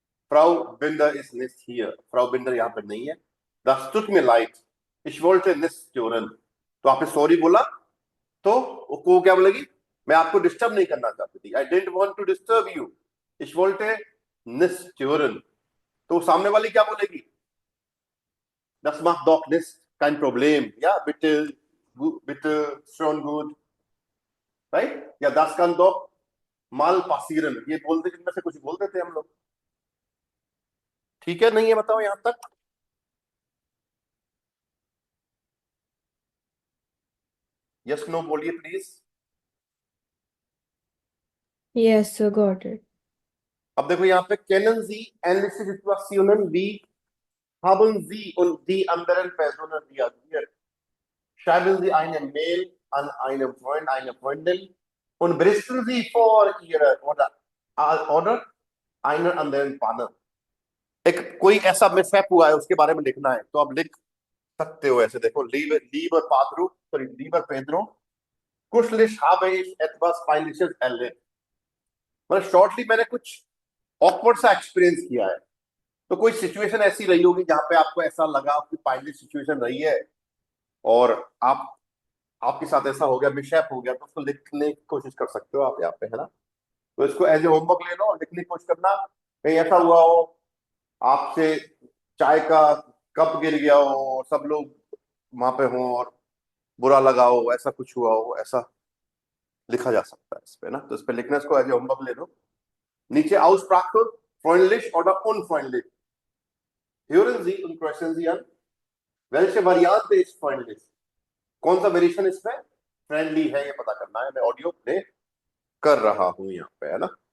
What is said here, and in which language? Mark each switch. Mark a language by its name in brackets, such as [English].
[German] फ्राउ बिंडर इज निस्ट हियर, [Hindi] Frau binder यहाँ पे नहीं है। [German] Das tut mir leid, ich wollte nicht stören, [Hindi] तो आपने सॉरी बोला तो वो क्या बोलेगी? मैं आपको डिस्टर्ब नहीं करना चाहती थी, [English] I didn't want to disturb you, [German] ich wollte nicht stören, [Hindi] तो सामने वाली क्या बोलेगी? [German] Das macht doch nicht kein Problem, ja bitte, bitte, schon gut, राइट? [Hindi] या [German] das kann doch mal passieren, [Hindi] ये बोलते जिनमें से कुछ बोल देते हम लोग। ठीक है, नहीं है? बताओ यहां तक। यस नो बोलिए please. [English] Yes, sir, got it. [Hindi] अब देखो यहाँ पे [German] kennen Sie ähnliche Situationen wie haben Sie und die anderen Personen reagiert? Schreiben Sie eine Mail an einen Freund, eine Freundin und berichten Sie vor Ihrer oder einen anderen Partner। [Hindi] एक कोई ऐसा mishap हुआ है उसके बारे में लिखना है, तो आप लिख सकते हो ऐसे। [German] देखो lieber Pedro, sorry, lieber Pedro, kurzlich habe ich etwas Peinliches erlebt, [Hindi] मतलब शॉर्टली मैंने कुछ ऑकवर्ड सा एक्सपीरियंस किया है। तो कोई सिचुएशन ऐसी रही होगी जहां पे आपको ऐसा लगा कि पाइनली सिचुएशन रही है और आपके साथ ऐसा हो गया, मिसहैप हो गया, तो उसको लिखने की कोशिश कर सकते हो आप यहाँ पे, है ना। तो इसको एज ए होमवर्क ले लो और लिखने की कोशिश करना। कहीं ऐसा हुआ हो आपसे चाय का कप गिर गया हो और सब लोग वहां पे हो और बुरा लगा हो, ऐसा कुछ हुआ हो, ऐसा लिखा जा सकता है इस पे ना। तो इस पे लिखना, इसको एज ए होमवर्क ले लो। [German] नीचे Aussprache freundlich oder unfreundlich, hören Sie und sprechen Sie an, welche Variante ist freundlich, [Hindi] कौन सा वेरिएशन इसमें फ्रेंडली है ये पता करना है। मैं ऑडियो प्ले कर रहा हूं यहाँ पे, है ना।